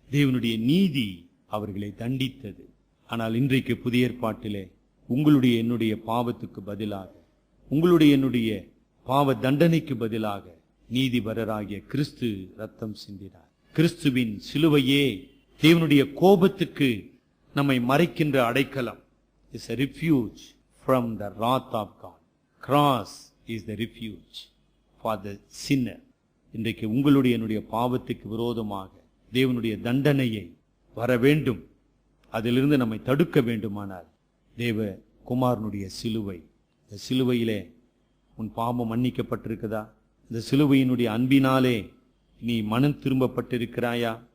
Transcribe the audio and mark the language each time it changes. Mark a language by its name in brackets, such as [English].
[Tamil] தேவனுடைய நீதி அவர்களை தண்டித்தது. ஆனால் இன்றைக்கு புதிய ஏற்பாட்டிலே உங்களுடைய என்னுடைய பாவத்துக்கு பதிலாக, உங்களுடைய என்னுடைய பாவ தண்டனைக்கு பதிலாக நீதிபரராகிய கிறிஸ்து ரத்தம் சிந்தினார். கிறிஸ்துவின் சிலுவையே தேவனுடைய கோபத்துக்கு நம்மை மறைக்கின்ற அடைக்கலம். [English] is a refuge from the wrath of God. Cross is the refuge for the sinner. [Tamil] இன்றைக்கு உங்களுடைய என்னுடைய பாவத்துக்கு விரோதமாக தேவனுடைய தண்டனையை வர வேண்டும், அதிலிருந்து நம்மை தடுக்க வேண்டுமானால் தேவ குமாரனுடைய சிலுவை, இந்த சிலுவையிலே உன் பாவம் மன்னிக்கப்பட்டிருக்குதா? இந்த சிலுவையினுடைய அன்பினாலே நீ மனம் திரும்பப்பட்டிருக்கிறாயா?